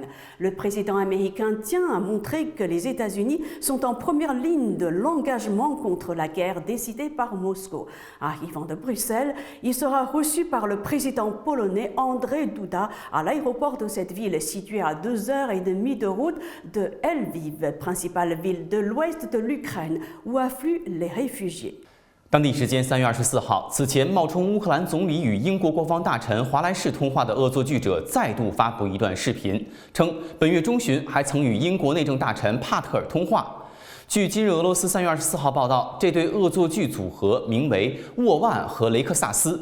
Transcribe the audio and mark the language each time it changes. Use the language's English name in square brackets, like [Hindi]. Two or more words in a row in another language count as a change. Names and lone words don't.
[French] Le président américain tient à montrer que les États-Unis sont en première ligne de l'engagement contre la guerre décidée par Moscou. Arrivant de Bruxelles, il sera reçu par le président polonais Andrzej Duda à l'aéroport de cette ville située à 2h30 de route de Lviv, principale ville de l'ouest de l'Ukraine, où affluent les réfugiés. [Chinese] 当地时间3月24号，此前冒充乌克兰总理与英国国防大臣华莱士通话的恶作剧者再度发布一段视频，称本月中旬还曾与英国内政大臣帕特尔通话。据今日俄罗斯3月24号报道，这对恶作剧组合名为沃万和雷克萨斯。